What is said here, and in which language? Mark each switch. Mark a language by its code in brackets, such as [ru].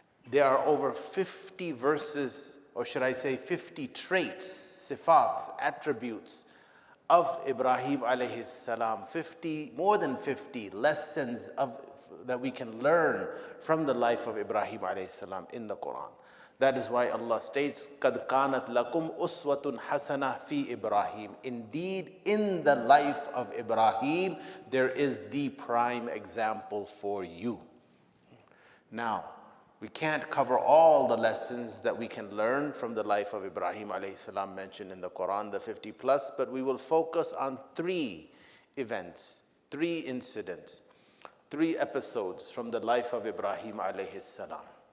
[en] There are over 50 verses, or should I say 50 traits, sifats, attributes of Ibrahim alayhi salam, more than 50 lessons that we can learn from the life of Ibrahim alayhi salam in the Quran. That is why Allah states, [ar] قَدْ كَانَتْ لَكُمْ أُسْوَةٌ حَسَنَةٌ فِي إِبْرَاهِيمَ. [en] Indeed, in the life of Ibrahim, there is the prime example for you. Now, we can't cover all the lessons that we can learn from the life of Ibrahim alayhi salam mentioned in the Quran, the 50 plus, but we will focus on 3 events, 3 incidents, 3 episodes from the life of Ibrahim alayhi salam.